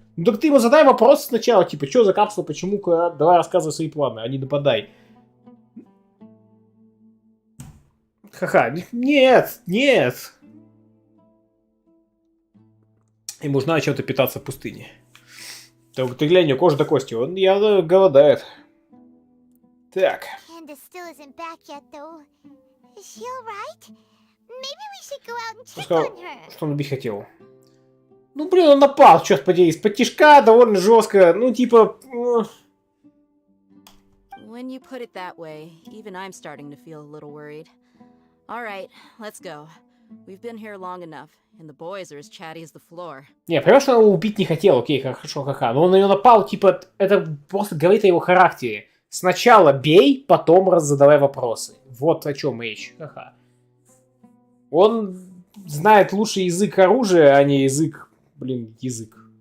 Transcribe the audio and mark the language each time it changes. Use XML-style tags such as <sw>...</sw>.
<ru>Ну так ты ему задай вопрос сначала, типа, что за капсула, почему, давай рассказывай свои планы, а не нападай. Ха-ха, нет, нет. Ему нужно чем-то питаться в пустыне. Ты глянь, у кожи до кости, он явно голодает. Так.</ru> <en>Candace still isn't back yet, though. Is she alright? Maybe we should go out and check</en> <ru>Сказал,</ru> <en>on her.</en> <ru>что он убить хотел. Ну, блин, он напал, черт подери, из-под тишка, довольно жестко. Ну, типа...</ru> <en>When you put it that way, even I'm starting to feel a little worried. All right, let's go. We've been here long enough, and the boys are as chatty as the floor.</en> <ru>Не, понимаешь, что он его убить не хотел, окей, хорошо, ха-ха. Но он на него напал, типа, это просто говорит о его характере. Сначала бей, потом задавай вопросы. Вот о чем речь, ха-ха. Он знает лучший язык оружия, а не язык, язык.</ru>